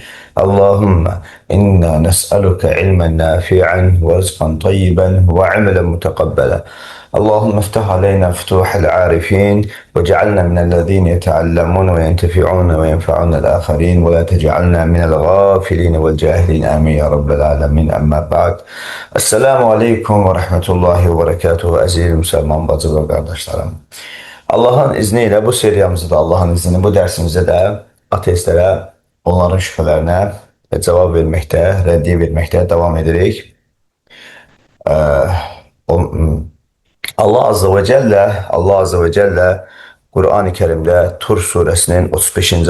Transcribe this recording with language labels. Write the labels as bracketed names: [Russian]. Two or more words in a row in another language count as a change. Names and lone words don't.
[Arabic] اللهم إنا نسألك علما نافعا ورزقا طيبا وعملا متقبلا. اللهم افتح علينا فتوح العارفين واجعلنا من الذين يتعلمون وينتفعون وينفعون الآخرين ولا تجعلنا من الغافلين والجاهلين آمين يا رب العالمين. أما بعد. السلام عليكم ورحمة الله وبركاته [Turkish] aziz Müslüman bacı ve kardeşlerim. Allah'ın izniyle bu seriyamızda da Allah'ın izni bu dersimizde de ateistlere, onların şüphelerine cevap vermekte, reddiye vermekte devam ederek Allah [Arabic] عز وجل [Turkish] Kur'an-ı Kerim'de Tur suresinin 35.